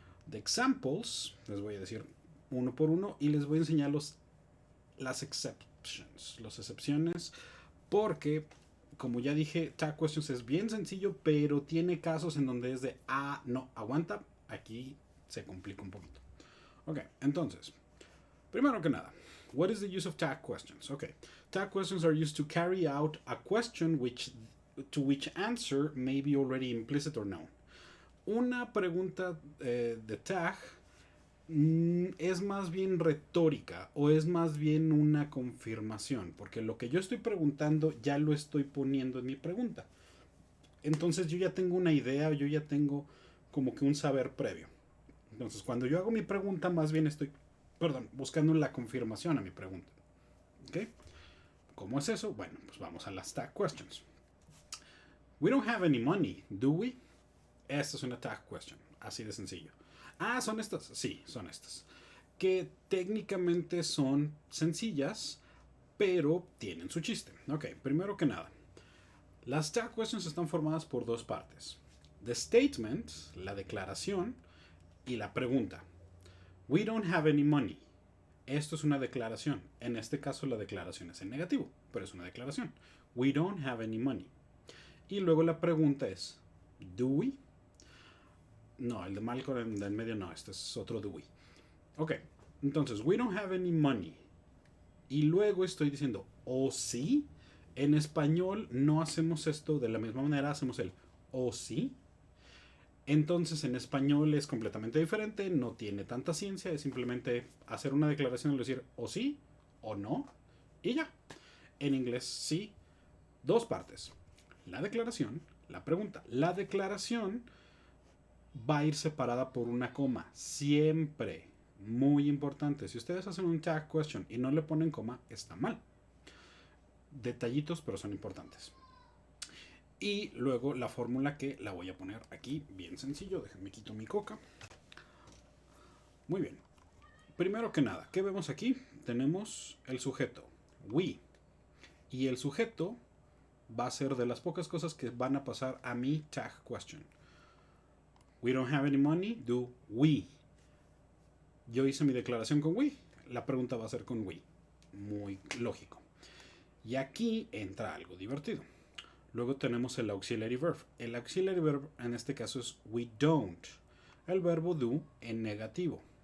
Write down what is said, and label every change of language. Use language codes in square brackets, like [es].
[en] The examples, [es] les voy a decir uno por uno y les voy a enseñar las exceptions, las excepciones, porque como ya dije, tag questions es bien sencillo, pero tiene casos en donde es de, no, aguanta, aquí se complica un poquito. Ok, entonces, primero que nada, [en] what is the use of tag questions? Okay, tag questions are used to carry out a question to which answer may be already implicit or known. [es] Una pregunta de tag es más bien retórica o es más bien una confirmación, porque lo que yo estoy preguntando ya lo estoy poniendo en mi pregunta. Entonces yo ya tengo una idea, yo ya tengo como que un saber previo. Entonces cuando yo hago mi pregunta, más bien estoy, buscando la confirmación a mi pregunta. ¿Ok? ¿Cómo es eso? Bueno, pues vamos a las tag questions. [en] We don't have any money, do we? [es] Esta es una tag question, así de sencillo. ¿Son estas? Sí, son estas. Que técnicamente son sencillas, pero tienen su chiste. Ok, primero que nada, las tag questions están formadas por dos partes. [en] The statement, [es] la declaración, y la pregunta. [en] We don't have any money. [es] Esto es una declaración. En este caso la declaración es en negativo, pero es una declaración. [en] We don't have any money. [es] Y luego la pregunta es, [en] ¿do we? [es] No, el de Malcolm en medio no, este es otro do we. Ok, entonces, [en] we don't have any money. [es] Y luego estoy diciendo, ¿o sí? En español no hacemos esto de la misma manera, hacemos el ¿o sí? Entonces en español es completamente diferente, no tiene tanta ciencia, es simplemente hacer una declaración y decir o sí o no y ya. En inglés sí, dos partes. La declaración, la pregunta. La declaración va a ir separada por una coma, siempre. Muy importante. Si ustedes hacen un tag question y no le ponen coma, está mal. Detallitos, pero son importantes. Y luego la fórmula que la voy a poner aquí, bien sencillo. Déjenme quito mi coca. Muy bien. Primero que nada, ¿qué vemos aquí? Tenemos el sujeto, we. Y el sujeto va a ser de las pocas cosas que van a pasar a mi tag question. [en] We don't have any money, do we. [es] Yo hice mi declaración con we. La pregunta va a ser con we. Muy lógico. Y aquí entra algo divertido. Luego tenemos el auxiliary verb. El auxiliary verb en este caso es we don't. El verbo do en negativo.